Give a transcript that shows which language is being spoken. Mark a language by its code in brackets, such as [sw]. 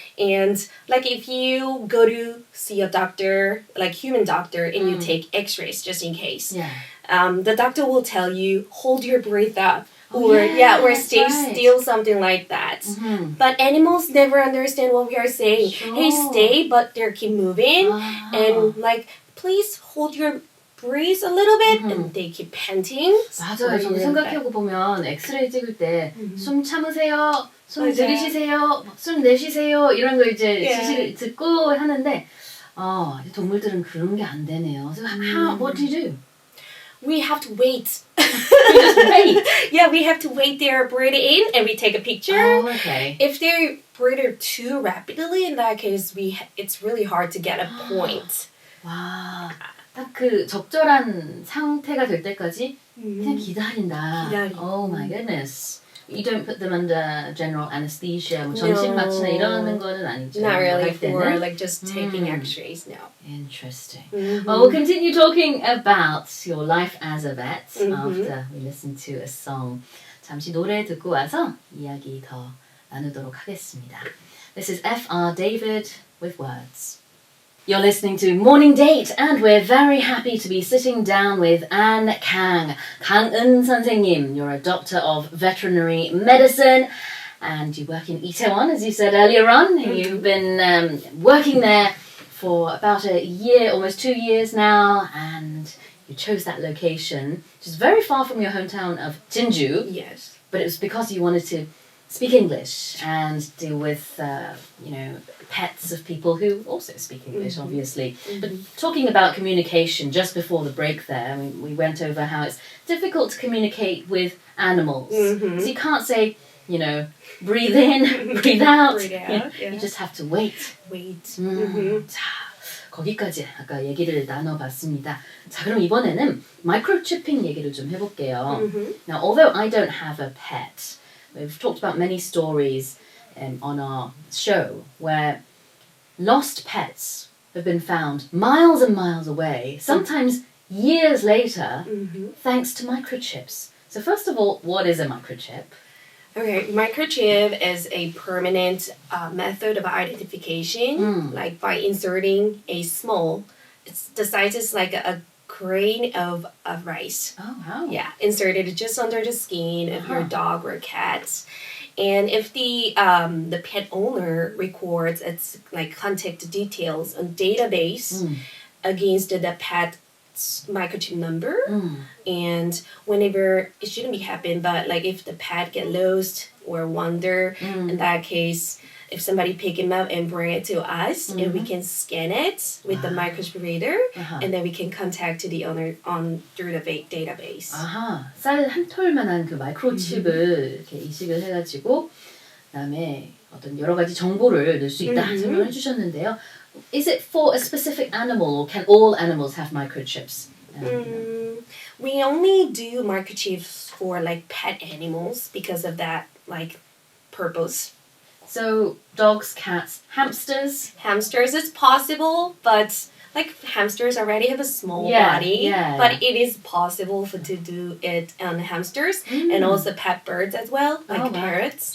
[en] And like if you go to see a doctor, like human doctor, and you take x-rays just in case, the doctor will tell you, hold your breath up. Or stay still, something like that. But animals never understand what we are saying. Sure. Hey, stay, but they keep moving. And like, please hold your breathe a little bit, and they keep panting. [ko] 맞아요. 저도 생각해보면 엑스레이 찍을 때 숨 참으세요, 숨 들이쉬세요, 숨 내쉬세요 이런 거 이제 지시를 듣고 하는데 동물들은 그런 게 안 되네요. [en] So what do you do? We have to wait. We just wait. Yeah, we have to wait their breath in and we take a picture. Oh, okay. If they breathe too rapidly, in that case, it's really hard to get a point. [ko] 와, 딱 그 적절한 상태가 될 때까지 그냥 기다린다. [en] Oh my goodness. You don't put them under general anesthesia, [ko] 뭐 전신 마취나 이러는 거는 아니죠. [en] Not really for like just taking x-rays, no. Interesting. Well, we'll continue talking about your life as a vet after we listen to a song. [ko] 잠시 노래 듣고 와서 이야기 더 나누도록 하겠습니다. [en] This is F.R. David with Words. You're listening to Morning Date, and we're very happy to be sitting down with Anne Kang. 강은 선생님, you're a doctor of veterinary medicine, and you work in Itaewon, as you said earlier on. You've been working there for about a year, almost 2 years now, and you chose that location, which is very far from your hometown of Jinju. Yes. But it was because you wanted to speak English and deal with, pets of people who also speak English, obviously. But talking about communication, just before the break there, we went over how it's difficult to communicate with animals. So you can't say, breathe in, breathe out. Breathe out, You just have to wait. Wait. [ko] 자, 거기까지 아까 얘기를 나눠봤습니다. 자, 그럼 이번에는 마이크로치핑 얘기를 좀 해볼게요. [en] Now, although I don't have a pet, we've talked about many stories on our show where lost pets have been found miles and miles away, sometimes years later, thanks to microchips. So first of all, what is a microchip? Okay, microchip is a permanent method of identification, like by inserting a the size is like a grain of rice. Oh, wow. Yeah, inserted just under the skin of your dog or cat. And if the pet owner records its like contact details on database against the pet's microchip number, and whenever it shouldn't be happen, but like if the pet get lost or wander, in that case, if somebody pick him up and bring it to us, and we can scan it with the microchip reader, and then we can contact to the owner through the database. [ko] 아하, 쌀 한 톨만한 그 마이크로칩을 이렇게 이식을 해가지고 그다음에 어떤 여러 가지 정보를 넣을 수 있다 설명해 주셨는데요. [en] Is it for a specific animal, or can all animals have microchips? We only do microchips for like pet animals because of that like purpose. So dogs, cats, hamsters? Hamsters is possible, but like hamsters already have a small body, but it is possible to do it on hamsters and also pet birds as well, like parrots.